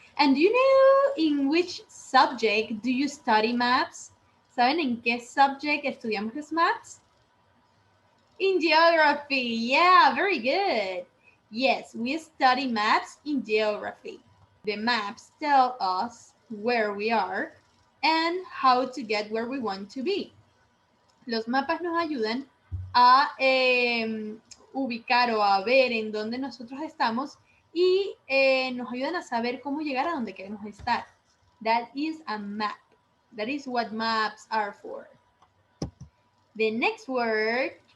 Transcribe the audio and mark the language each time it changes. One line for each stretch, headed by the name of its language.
English: And do you know in which subject do you study maps?
Spanish: ¿Saben en qué subject estudiamos los maps?
English: In geography, yeah, very good. Yes, we study maps in geography. The maps tell us where we are and how to get where we want to be.
Spanish: Los mapas nos ayudan a ubicar o a ver en dónde nosotros estamos y nos ayudan a saber cómo llegar a donde queremos estar.
English: That is a map. That is what maps are for. The next word.